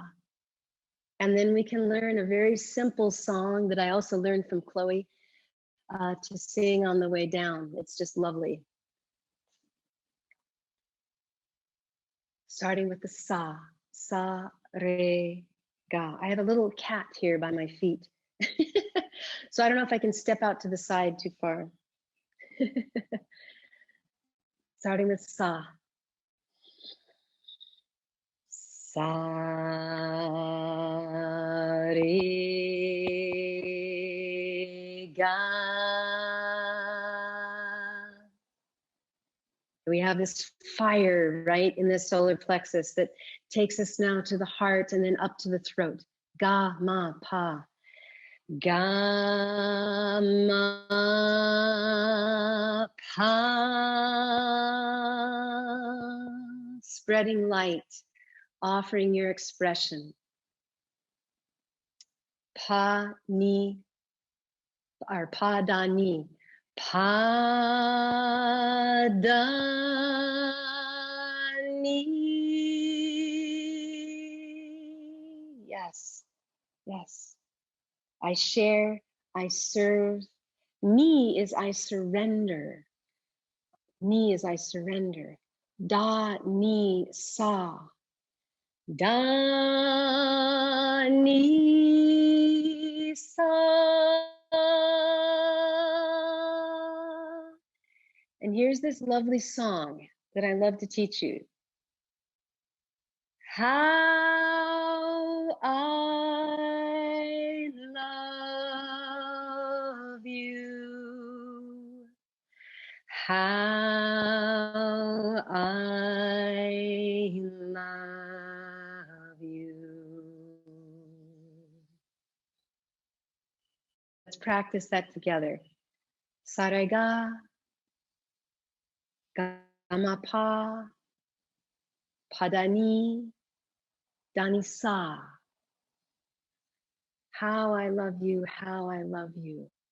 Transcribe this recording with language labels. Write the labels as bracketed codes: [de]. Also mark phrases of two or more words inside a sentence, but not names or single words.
[en] And then we can learn a very simple song that I also learned from Chloe to sing on the way down. It's just lovely. Starting with the sa, sa, re, ga. I have a little cat here by my feet. So I don't know if I can step out to the side too far. Starting with sa. Sa, re, ga. We have this fire, right, in the solar plexus that takes us now to the heart and then up to the throat. Ga, ma, pa. Ga, ma, pa. Spreading light, offering your expression. Pa, ni, or pa, da, ni. Pa, da, ni. Yes, yes. I share, I serve. Ni is I surrender. Ni is I surrender. Da, ni, sa. Da, ni, sa. And here's this lovely song that I love to teach you. How I love you. How I love you. Let's practice that together. Sarega, gamapa, padani, danisa. How I love you, how I love you.